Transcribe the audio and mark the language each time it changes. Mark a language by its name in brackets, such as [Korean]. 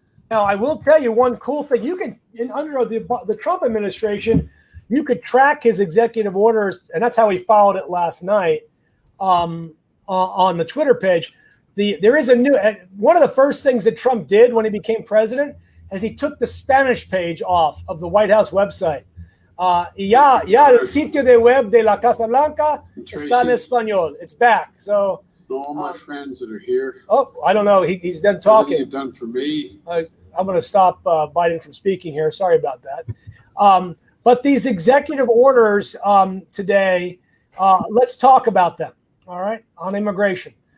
[English] Now, I will tell you one cool thing. You can, under the Trump administration, you could track his executive orders, and that's how he followed it last night on the Twitter page. There is a new one of the first things that Trump did when he became president is he took the Spanish page off of the White House website. [Spanish] Ya el sitio de web de la Casa Blanca está en español. [English] It's back. So all my friends that are here. Oh, I don't know. He's done talking. What you've done for me. I'm going to stop Biden from speaking here. Sorry about that. But these executive orders today, let's talk about them. all right, on immigration.